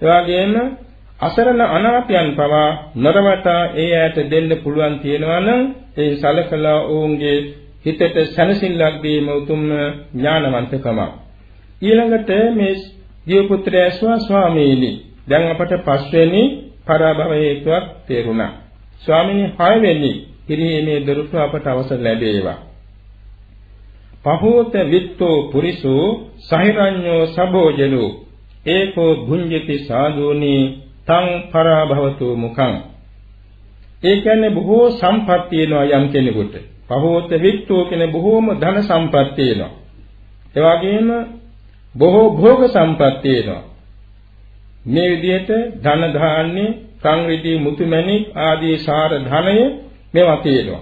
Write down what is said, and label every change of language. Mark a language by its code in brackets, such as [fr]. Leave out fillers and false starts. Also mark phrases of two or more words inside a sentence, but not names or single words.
[si] ඒ වගේම අසරණ අනාථයන් පවා නරවටා ඒ ඇයට දෙන්න පුළුවන් තියෙනවා නම් ඒ සලකලා ඔවුන්ගේ හිතට සැනසෙල්ලක් දීම උතුම් ඥානවන්තකම. ඊළඟට මේ දියපුත්‍රයා ස්වාමීනි දැන් අපට පස්වෙනි පරාභව හේතුවක් තේරුණා. ස්වාමීනි හයවෙනි පිරිහීමේ දොරටු අපට අවසර ලැබේවා. [pi] පහෝත විත්තෝ පුරිසෝ සහිරඤ්ඤෝ සබෝජලෝ ඒකෝ භුඤ්ජති සාදුනි තං පරාභවතු මුඛං. [si] ඒ කියන්නේ බොහෝ සම්පත් තියෙනවා යම් කෙනෙකුට. [pi] පහෝත විත්තෝ [si] කියන බොහෝම ධන සම්පත් තියෙනවා. ඒ වගේම බොහෝ භෝග සම්පත් තියෙනවා. මේ විදිහට ධන ධාන්‍ය සංරිදී මුතුමැණික් ආදී සාර ධනය මේවා තියෙනවා.